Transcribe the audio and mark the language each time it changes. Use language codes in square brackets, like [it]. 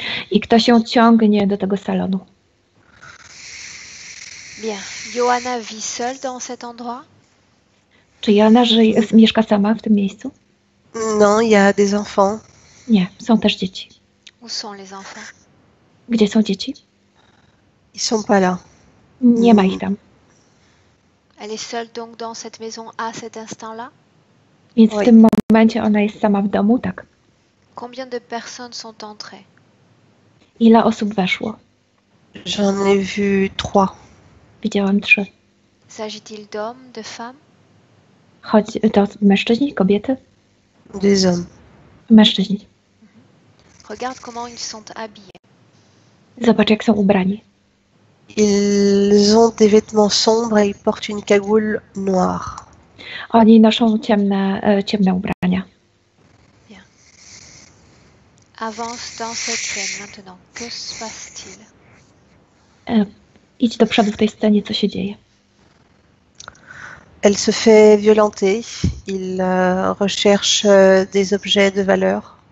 [pl] I ktoś ją ciągnie do tego salonu. [fr] Bien. Johanna vit seule dans cet endroit? [pl] Czy Joanna mieszka sama w tym miejscu? [fr] Non, il y a des enfants. [pl] Nie, są też dzieci. [fr] Où sont les enfants? [pl] Gdzie są dzieci? [fr] Ils sont pas là. [pl] Nie ma ich tam. [fr] Elle est seule donc dans cette maison à cet instant-là? [pl] Więc w tym momencie ona jest sama w domu, tak. [fr] Combien de personnes sont entrées? [pl] Ile osób weszło? [fr] J'en ai vu 3. [pl] Widziałam 3. [fr] S'agit-il d'hommes, de femmes? [pl] To mężczyźni, kobiety? [fr] Des hommes. [pl] Mężczyźni. [fr] Regarde comment ils sont habillés. [pl] Zobacz, jak są ubrani. [fr] Ils ont des vêtements sombres et ils portent une cagoule noire. [pl] Oni noszą ciemne ubrania. [fr] Bien. Avance dans cette scène maintenant. Que se passe-t-il? [pl] Idź do przodu w tej scenie, co się dzieje. [fr] Elle se fait violenter. Il recherche des objets de valeur.